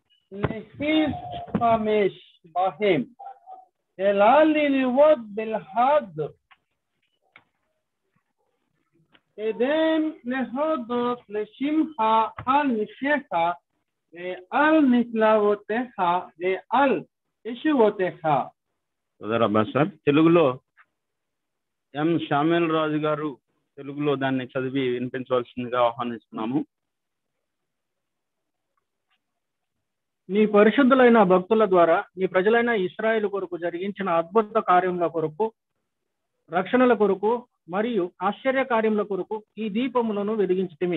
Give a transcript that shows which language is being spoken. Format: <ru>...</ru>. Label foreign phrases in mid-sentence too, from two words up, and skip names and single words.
<he>להשתמש בהם, אלא ללמוד בלבד כדי להודות לשמך על ניסיך ועל נפלאותיך ועל యెషువోతేహ.</he> <te>సార్ తెలుగులో ఎం శామ్యూల్ రాజు గారు తెలుగులో దాన్ని చదివి వినిపించవలసిందిగా ఆహ్వానిస్తున్నాము. నీ పరిశుద్ధులైన భక్తుల ద్వారా నీ ప్రజలైన ఇశ్రాయేలు కొరకు జరిగించిన అద్భుత కార్యముల కొరకు, రక్షణల కొరకు మరియు ఆశ్చర్య కార్యముల కొరకు ఈ దీపములను వెలిగించితిమి.</te>